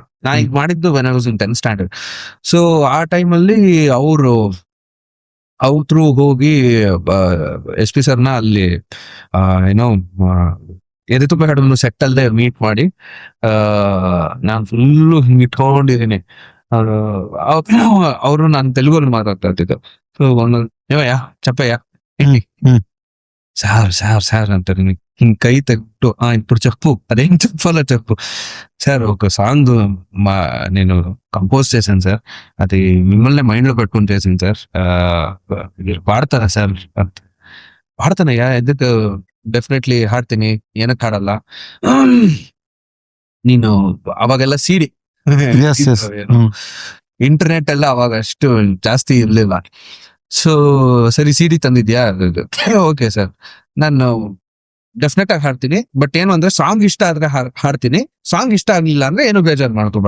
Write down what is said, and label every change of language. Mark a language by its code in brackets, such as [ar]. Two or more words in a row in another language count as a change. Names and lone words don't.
[kn] ನಾ ಈಗ ಮಾಡಿದ್ದು [en] when I was in 10th standard. [kn] ಸೊ ಆ ಟೈಮಲ್ಲಿ ಅವ್ರ ಥ್ರೂ ಹೋಗಿ SP ಸರ್ನ ಅಲ್ಲಿ ಏನೋ ಎದೆ ತುಂಬ ಹಾಡನ್ನು ಸೆಟ್ ಅಲ್ಲದೆ ಮೀಟ್ ಮಾಡಿ ನಾನು ಫುಲ್ಲು ಹಿಂಗೆ ಇಟ್ಕೊಂಡಿದ್ದೀನಿ. ಅವರು ನಾನು ತೆಲುಗಲ್ಲಿ ಮಾತಾಡ್ತಾ ಇರ್ತಿದ್ದು. ಸೊ ಒಂದೊಂದು [te] ఏవయ్య చెప్పయ్య [kn] ಸಾರ್ ಅಂತಾರೆ. ಹಿಂಗ್ ಕೈ ತೆಗ್ದು [te] ఇప్పుడు చెప్పు అదేం చెప్పాలో చెప్పు సార్. ఒక సాంగ్ నేను కంపోజ్ చేశాను సార్, అది మిమ్మల్ని మైండ్ లో పెట్టుకుని చేసింది సార్, మీరు పాడతారా సార్? పాడతానయ్యా, ఎందుకు [kn] ಡೆಫಿನೆಟ್ಲಿ ಹಾಡ್ತೀನಿ, ಏನಕ್ಕೆ ಹಾಡಲ್ಲ. ನೀನು ಅವಾಗೆಲ್ಲ [en] CD internet [kn] ಎಲ್ಲ ಅವಾಗ ಅಷ್ಟು ಜಾಸ್ತಿ ಇರ್ಲಿಲ್ಲ. ಸೊ ಸರಿ ಸಿಡಿ ತಂದಿದ್ಯಾ? ಓಕೆ ಸರ್, ನಾನು ಡೆಫಿನೆಟ್ ಆಗಿ ಹಾಡ್ತೀನಿ, ಬಟ್ ಏನು ಅಂದ್ರೆ ಸಾಂಗ್ ಇಷ್ಟ ಆದ್ರೆ ಹಾಡ್ತೀನಿ, ಸಾಂಗ್ ಇಷ್ಟ ಆಗ್ಲಿಲ್ಲ ಅಂದ್ರೆ ಏನು ಬೇಜಾರು ಮಾಡ್ಕೋಬೇಡ.